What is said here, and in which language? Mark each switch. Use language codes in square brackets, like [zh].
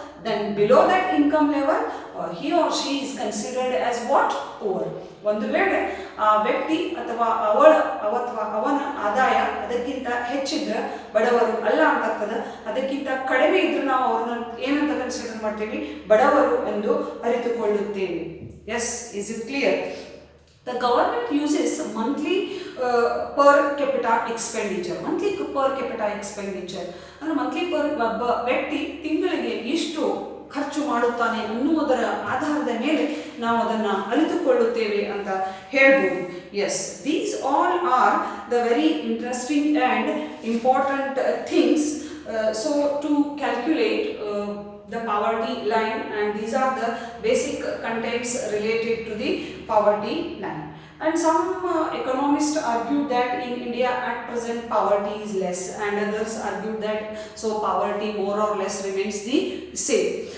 [en] Then below that income level, he or she is considered as what? Poor. [kn] ಒಂದು ವೇಳೆ ಆ ವ್ಯಕ್ತಿ ಅಥವಾ ಅವನ ಆದಾಯ ಅದಕ್ಕಿಂತ ಹೆಚ್ಚಿದ್ರೆ ಬಡವರು ಅಲ್ಲ ಅಂತಾಗ್ತದೆ, ಅದಕ್ಕಿಂತ ಕಡಿಮೆ ಇದ್ರೆ ನಾವು ಅವ್ರನ್ನ ಏನಂತ ಕನ್ಸಿಡರ್ ಮಾಡ್ತೀವಿ? ಬಡವರು ಎಂದು ಅರಿತುಕೊಳ್ಳುತ್ತೇವೆ. [en] Yes, is it clear? The government uses monthly per capita expenditure. [kn] Monthly per ಕೆಪಿಟಾ expenditure ಅಂದರೆ ಮಂತ್ಲಿ ಪರ್ ಒಬ್ಬ ವ್ಯಕ್ತಿ ತಿಂಗಳಿಗೆ ಎಷ್ಟು ಖರ್ಚು ಮಾಡುತ್ತಾನೆ ಅನ್ನುವುದರ ಆಧಾರದ ಮೇಲೆ ನಾವು ಅದನ್ನು ಅರಿತುಕೊಳ್ಳುತ್ತೇವೆ ಅಂತ ಹೇಳ್ಬೋದು. [en] Yes, these all are the very interesting and important things. So to calculate the poverty line, and these are the basic contents related to the poverty line. And some economists argue that in India at present poverty is less, and others argue that so poverty more or less remains the same.